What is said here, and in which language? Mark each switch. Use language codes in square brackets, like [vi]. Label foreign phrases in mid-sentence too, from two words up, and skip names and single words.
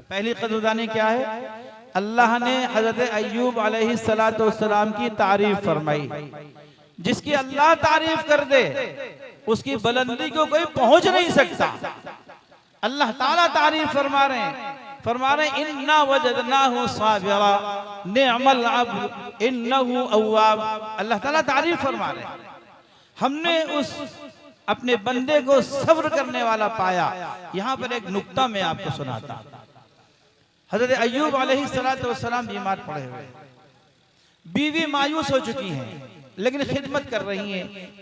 [ur] پہلی قدردانی کیا ہے? اللہ نے حضرت ایوب علیہ السلام کی تعریف فرمائی. جس کی اللہ تعریف کر دے اس کی بلندی کو کوئی پہنچ نہیں سکتا. اللہ تعالیٰ تعریف فرما رہے ہیں, [ar] إنا وجدناه صابرا نعم العبد إنه أواب. [ur] اللہ تعالیٰ تعریف فرما رہے ہیں، ہم نے اس اپنے بندے کو صبر کرنے والا پایا. یہاں پر ایک نکتہ میں آپ کو سناتا۔ حضرت ایوب علیہ السلام بیمار پڑے ہوئے، بیوی مایوس ہو چکی ہیں، لیکن خدمت کر رہی ہیں.